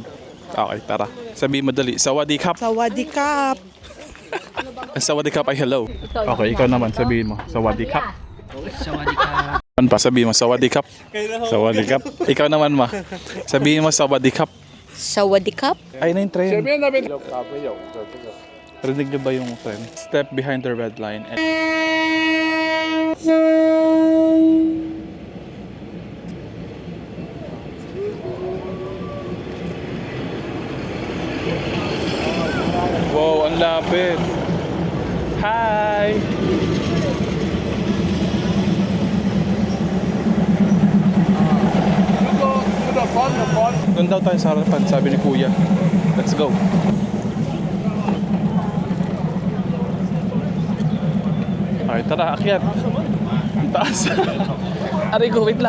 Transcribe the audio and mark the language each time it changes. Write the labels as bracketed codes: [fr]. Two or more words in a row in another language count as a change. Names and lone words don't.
[tl] Okay, tara. Sabihin mo dali. [th] สวัสดีครับ. สวัสดีครับ. สวัสดีครับ [tl] ay hello. Okay, ikaw naman. Sabihin mo. [th] สวัสดีครับ. สวัสดีครับ. [tl] Ano pa? Sabihin mo. [th] สวัสดีครับ. สวัสดีครับ. [tl] Ikaw naman ma. Sabihin mo [th] สวัสดีครับ. สวัสดีครับ. [tl] Ay na yung train. [zh] 前面那边 [tl] Rinig niyo ba yung train? [en] Step behind the red line. And... [tl] Wow, ang lapit. [en] Hi! [tl] Doon daw tayo sa harapan, sabi ni Kuya. [en] Let's go. [tl] Okay, tara, akyat. Ang taas. Aray ko, wait lang.